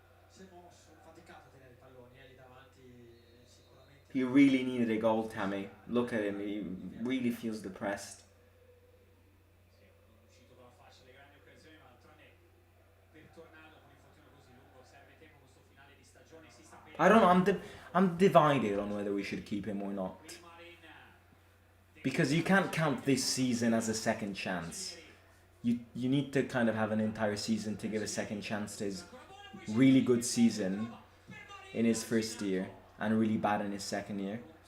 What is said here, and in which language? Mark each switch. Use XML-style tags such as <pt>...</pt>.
<it>Si è mosso, faticato a tenere i palloni, lì davanti sicuramente.</it> <en>He really needed a goal, Tammy. Look at him, he really feels depressed.</en> <it>Sì, non è uscito dalla fascia le grandi occasioni, ma d'altronde per tornare dopo un infortunio così lungo serve tempo questo finale di stagione, si sta bene.</it> <en>I don't know, I'm divided on whether we should keep him or not.</en> <it>Marin.</it> <en>Because you can't count this season as a second chance. You need to kind of have an entire season to give a second chance to his really good season in his first year and really bad in his second year.</en>